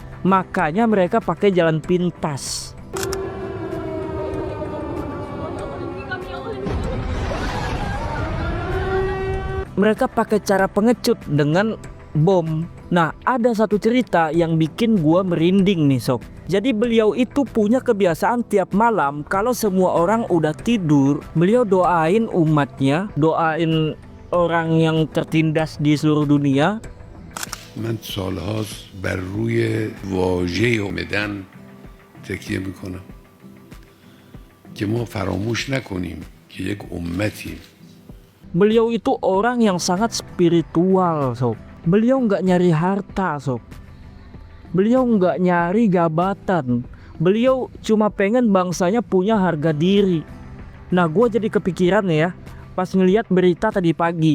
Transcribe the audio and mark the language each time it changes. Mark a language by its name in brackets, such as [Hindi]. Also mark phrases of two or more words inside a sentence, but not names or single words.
[Indonesian] Makanya mereka pakai jalan pintas. Mereka pakai cara pengecut dengan bom. Nah ada satu cerita yang bikin gua merinding nih sob. Jadi beliau itu punya kebiasaan tiap malam kalau semua orang udah tidur, beliau doain umatnya, doain orang yang tertindas di seluruh dunia. [Persian] من سالهاست بر روی واژه اومدن تکیه میکنم که ما فراموش نکنیم که یک امتیم. [Indonesian] Beliau itu orang yang sangat spiritual sob. Beliau nggak nyari harta sob. Beliau nggak nyari jabatan. Beliau cuma pengen bangsanya punya harga diri. Nah gue jadi kepikiran ya pas ngeliat berita tadi pagi.